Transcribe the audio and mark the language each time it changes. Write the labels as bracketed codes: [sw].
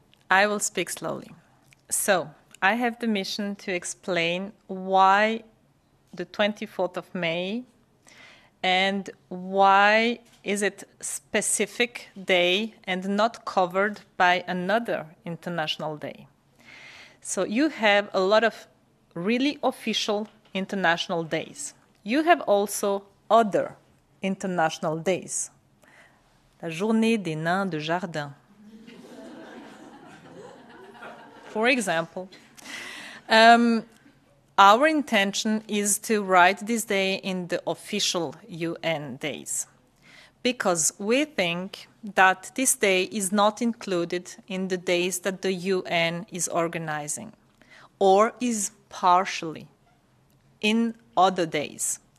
[en] I will speak slowly. So, I have the mission to explain why the 24th of May and why is it specific day and not covered by another international day. So you have a lot of really official international days. You have also other international days. [fr] La journée des nains de jardin. [en] For example, our intention is to write this day in the official UN days. because we think that this day is not included in the days that the UN is organizing, or is partially in other days.